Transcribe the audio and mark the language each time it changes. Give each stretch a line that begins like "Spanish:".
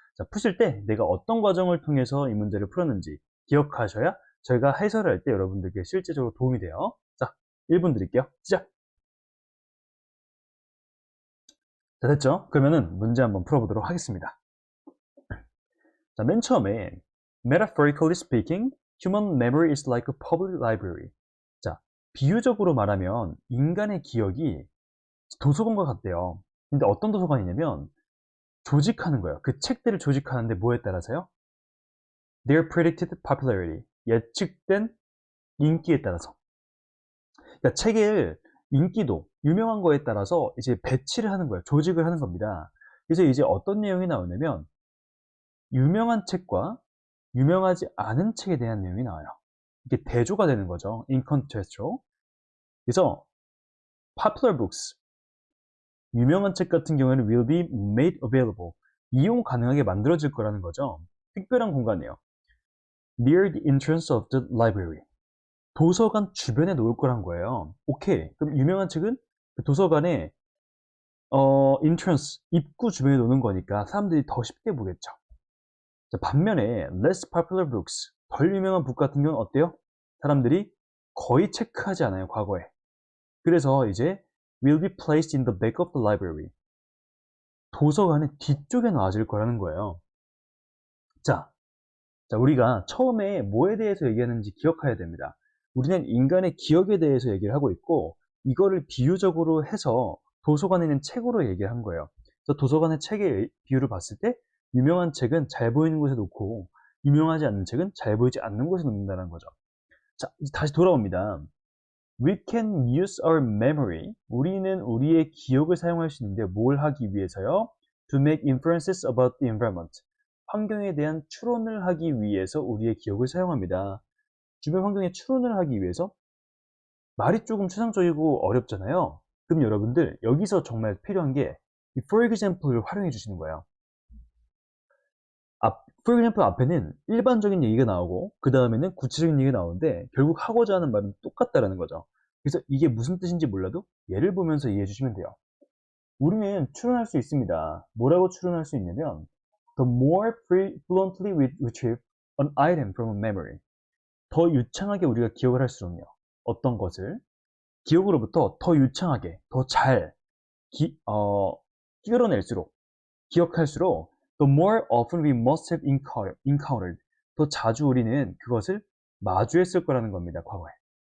Korean: 자, 푸실 때 내가 어떤 과정을 통해서 이 문제를 풀었는지 기억하셔야 저희가 해설을 할 때 여러분들께 실제적으로 도움이 돼요. 자, 1분 드릴게요. 시작! 자, 됐죠? 그러면은 문제 한번 풀어보도록 하겠습니다. 자, 맨 처음에
English: Metaphorically speaking, human memory is like a public library.
Korean: 자, 비유적으로 말하면 인간의 기억이 도서관과 같대요. 근데 어떤 도서관이냐면 조직하는 거예요. 그 책들을 조직하는데 뭐에 따라서요?
English: Their predicted popularity.
Korean: 예측된 인기에 따라서. 그러니까 책의 인기도, 유명한 거에 따라서 이제 배치를 하는 거예요. 조직을 하는 겁니다. 그래서 이제 어떤 내용이 나오냐면 유명한 책과 유명하지 않은 책에 대한 내용이 나와요. 이게 대조가 되는 거죠.
English: in contrast
Korean: 로. 그래서
English: popular books,
Korean: 유명한 책 같은 경우에는
English: will be made available,
Korean: 이용 가능하게 만들어질 거라는 거죠. 특별한 공간이에요.
English: near the entrance of the library,
Korean: 도서관 주변에 놓을 거란 거예요. 오케이. 그럼 유명한 책은 그 도서관에 entrance, 입구 주변에 놓는 거니까 사람들이 더 쉽게 보겠죠. 자, 반면에
English: less popular books,
Korean: 덜 유명한 북 같은 경우는 어때요? 사람들이 거의 체크하지 않아요, 과거에. 그래서 이제
English: will be placed in the back of the library.
Korean: 도서관의 뒤쪽에 놔질 거라는 거예요. 자, 우리가 처음에 뭐에 대해서 얘기하는지 기억해야 됩니다. 우리는 인간의 기억에 대해서 얘기를 하고 있고 이거를 비유적으로 해서 도서관에 있는 책으로 얘기를 한 거예요. 그래서 도서관의 책의 비유를 봤을 때 유명한 책은 잘 보이는 곳에 놓고 유명하지 않는 책은 잘 보이지 않는 곳에 놓는다는 거죠. 자, 이제 다시 돌아옵니다.
English: We can use our memory.
Korean: 우리는 우리의 기억을 사용할 수 있는데 뭘 하기 위해서요?
English: To make inferences about the environment.
Korean: 환경에 대한 추론을 하기 위해서 우리의 기억을 사용합니다. 주변 환경에 추론을 하기 위해서 말이 조금 추상적이고 어렵잖아요. 그럼 여러분들 여기서 정말 필요한 게 이 for example를 활용해 주시는 거예요. for example 앞에는 일반적인 얘기가 나오고 그 다음에는 구체적인 얘기가 나오는데 결국 하고자 하는 말은 똑같다라는 거죠. 그래서 이게 무슨 뜻인지 몰라도 예를 보면서 이해해 주시면 돼요. 우리는 추론할 수 있습니다. 뭐라고 추론할 수 있냐면
English: The more fluently we retrieve an item from a memory,
Korean: 더 유창하게 우리가 기억을 할수록요. 어떤 것을 기억으로부터 더 유창하게, 더 잘 끌어낼수록, 기억할수록
English: the more often we must have encountered,
Korean: 더 자주 우리는 그것을 마주했을 거라는 겁니다. 과거에.